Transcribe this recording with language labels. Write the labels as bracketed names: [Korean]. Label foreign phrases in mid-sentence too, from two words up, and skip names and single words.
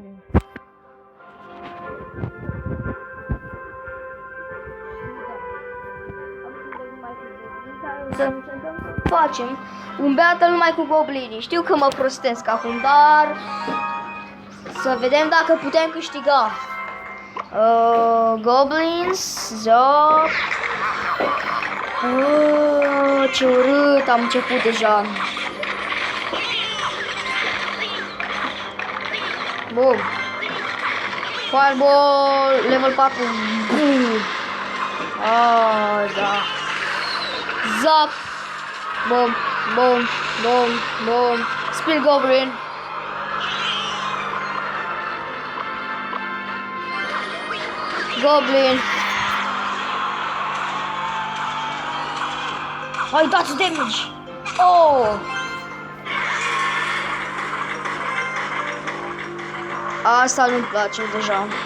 [Romanian] Să încercăm să facem un battle numai cu goblinii. Știu că mă prostesc acum, dar să vedem dacă putem câștiga. Goblins, zop. Ce urât, am început deja. Bum. [English] Fireball, level 4. Da. Zap. Bum, bum, bum, bum. [Romanian] Spear Goblin. Goblin. Ai dat damage. Oh. Asta nu-mi place deja.